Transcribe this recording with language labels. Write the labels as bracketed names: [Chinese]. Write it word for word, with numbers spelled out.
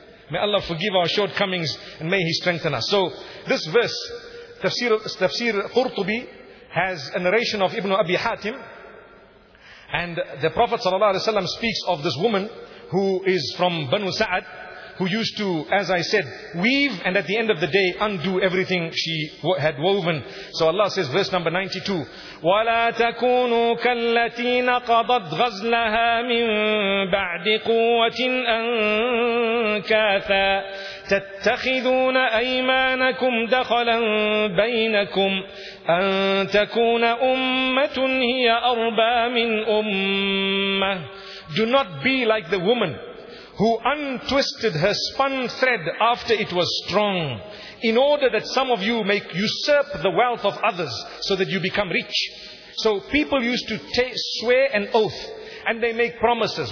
[English] May Allah forgive our shortcomings and may He strengthen us. So this verse, Tafsir, Tafsir Qurtubi has a narration of Ibn Abi Hatim. And the Prophet ﷺ speaks of this woman who is from Banu Sa'ad, who used to, as I said, weave and at the end of the day undo everything she had woven. So Allah says, verse number ninety-two, [Arabic] وَلَا تَكُونُوا كَالَّتِي نَقَضَتْ غَزْلَهَا مِن بَعْدِ قُوَّةٍ أَنكَاثًا تَتَّخِذُونَ أَيْمَانَكُمْ دَخَلًا بَيْنَكُمْ أَن تَكُونَ أُمَّةٌ هِيَ أَرْبَى مِنْ أُمَّةٍ. [English] Do not be like the woman who untwisted her spun thread after it was strong, in order that some of you may usurp the wealth of others, so that you become rich. So people used to ta- swear an oath, and they make promises.